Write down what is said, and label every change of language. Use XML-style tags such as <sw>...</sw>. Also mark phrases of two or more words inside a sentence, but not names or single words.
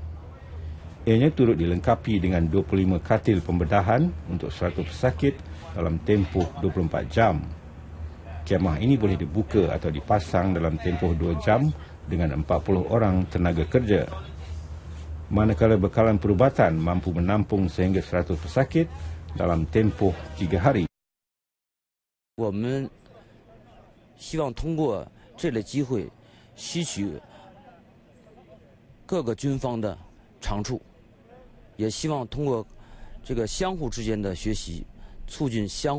<ms>Ianya turut dilengkapi dengan 25 katil pembedahan untuk 100 pesakit dalam tempoh 24 jam. Kemah ini boleh dibuka atau dipasang dalam tempoh 2 jam dengan 40 orang tenaga kerja. Manakala bekalan perubatan mampu menampung sehingga 100 pesakit dalam tempoh 3 hari.</ms> <zh>我们希望通过这类机会吸取各个军方的长处，也希望通过这个相互之间的学习，促进相</zh>